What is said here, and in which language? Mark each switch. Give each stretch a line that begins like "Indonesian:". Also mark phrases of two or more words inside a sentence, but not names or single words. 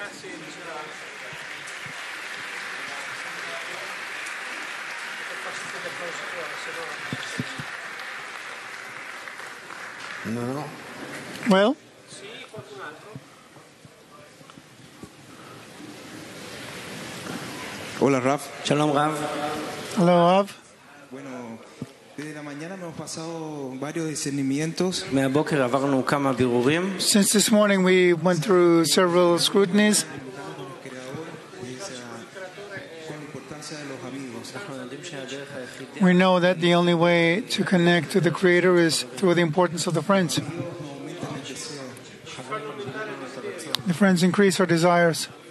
English: Well,
Spanish: Hola, Raf.
Hebrew: שלום רב.
English: hello, Rav.
Spanish: Bueno, desde la mañana hemos pasado varios discernimientos.
Hebrew: מהבוקר עברנו כמה בירורים.
English: Since this morning we went through several scrutinies. We know that the only way to connect to the Creator is through the importance of the friends. The friends increase our desires.